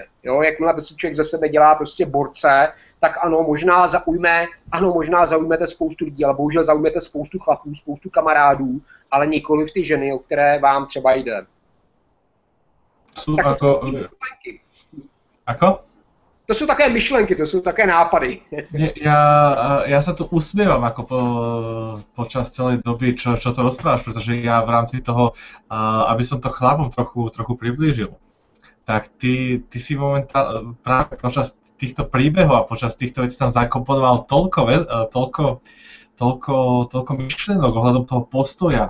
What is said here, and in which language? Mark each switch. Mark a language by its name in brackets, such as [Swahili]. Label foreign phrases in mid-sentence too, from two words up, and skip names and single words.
[Czech] Jo? Jakmile člověk ze sebe dělá prostě borce, tak ano, možná zaujmete spoustu lidí, ale bohužel zaujmete spoustu chlapů, spoustu kamarádů, ale nikoliv ty ženy, o které vám třeba jde. [Slovak] Ako? to sú také myšlenky, to sú také nápady. Ja sa tu usmievam ako počas celej doby, čo to rozprávaš, pretože ja v rámci toho, aby som to chlapom trochu priblížil, tak ty si momentálne práve počas týchto príbehov a počas týchto vecí tam zakomponoval toľko myšlienok ohľadom toho postoja.